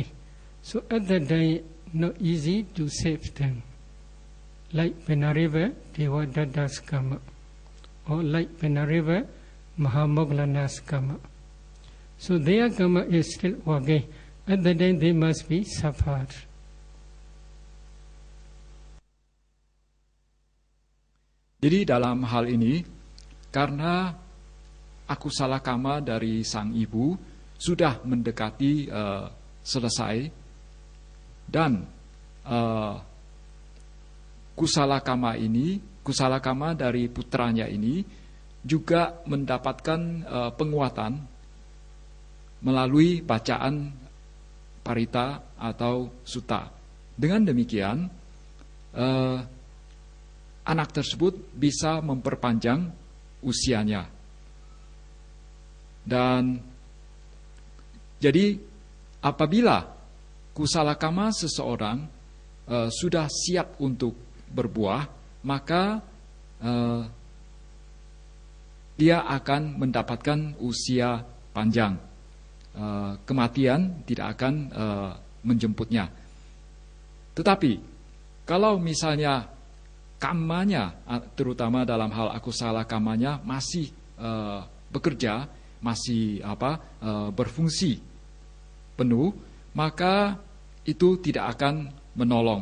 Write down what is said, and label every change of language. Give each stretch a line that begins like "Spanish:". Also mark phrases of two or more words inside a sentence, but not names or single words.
English: So at that time, not easy to save them. Like Venareva Devadatta's karma, or like Venareva Mahamoggallana's karma. So their karma is still working. At that time, they must be suffered.
Indonesian: Jadi dalam hal ini, karena
Pali: akusala kama
Indonesian: dari sang ibu sudah mendekati selesai, dan
Pali: kusala kama
Indonesian: dari putranya ini juga mendapatkan penguatan melalui bacaan parita atau sutta. Dengan demikian, anak tersebut bisa memperpanjang usianya. Dan jadi apabila
Pali: kusala kama
Indonesian: seseorang sudah siap untuk berbuah, maka dia akan mendapatkan usia panjang. Kematian tidak akan menjemputnya. Tetapi kalau misalnya kamanya, terutama dalam hal
Pali: akusala kamanya
Indonesian: masih bekerja, masih berfungsi penuh, maka itu tidak akan menolong.